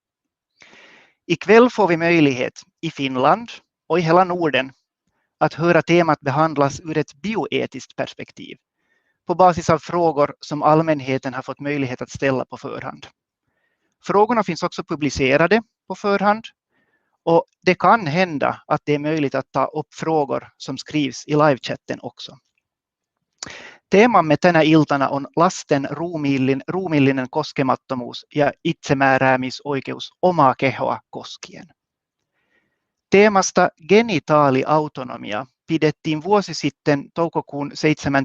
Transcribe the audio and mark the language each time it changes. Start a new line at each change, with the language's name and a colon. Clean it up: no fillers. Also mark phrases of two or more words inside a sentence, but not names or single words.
Swedish: Ikväll får vi möjlighet i Finland och i hela Norden att höra temat behandlas ur ett bioetiskt perspektiv på basis av frågor som allmänheten har fått möjlighet att ställa på förhand. Frågorna finns också publicerade på förhand och det kan hända att det är möjligt att ta upp frågor som skrivs i livechatten också.
Finnish: Teemamme tänä iltana on lasten ruumiillinen koskemattomuus ja itsemääräämisoikeus omaa kehoa koskien. Teemasta genitaaliautonomia pidettiin vuosi sitten toukokuun 7.